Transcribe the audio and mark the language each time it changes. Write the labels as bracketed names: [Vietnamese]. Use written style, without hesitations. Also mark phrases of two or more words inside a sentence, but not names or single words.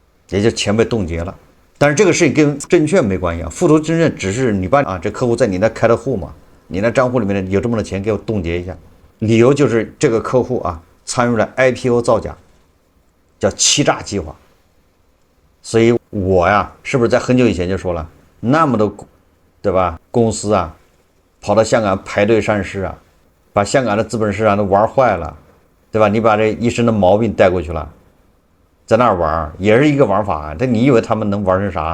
[Chinese] 也就錢被凍結了。但是這個事情跟證券沒關係啊，附託證券只是你把這客戶在你那開的戶嘛，你那賬戶裡面有這麼多錢給我凍結一下，理由就是這個客戶參與了 IPO 造假，叫欺詐計劃。所以我是不是在很久以前就說了，那麼多對吧公司跑到香港排隊上市把香港的資本市場都玩壞了，对吧？你把這一身的毛病帶過去了，在那兒玩也是一個玩法但你以為他們能玩成啥？